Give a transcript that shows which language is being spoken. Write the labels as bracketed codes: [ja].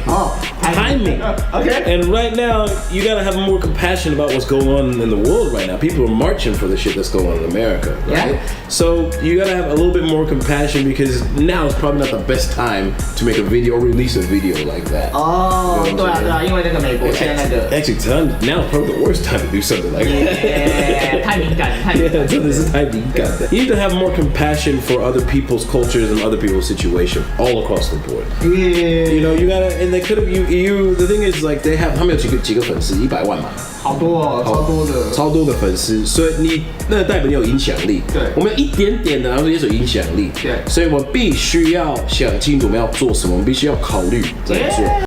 [en] Oh. timing. Okay. And right now, you gotta have more compassion about what's going on in the world right now. People are marching for the shit that's going on in America, right? Yeah. So you gotta have a little bit more compassion because now is probably not the best time to make a video or release a video like that. [zh] 哦，对啊对啊，因为那个美国现在那个 [en] Actually, now is probably the worst time to do something like that. [zh] 太敏感，太敏 [en] Yeah, [zh] 感。真的是太敏感的。 [en] You need to have more compassion for other people's cultures and other people's situation all across the board. You know, you gotta, and they could have, the thing is like they have, [zh] 他们有几个粉丝，100万嘛，好多哦，超多的，超多的粉丝，所以你那代表你有影响力。对，我们有一点点的，然后也是有影响力。对，所以我们必须要想清楚我们要做什么，我们必须要考虑怎么做。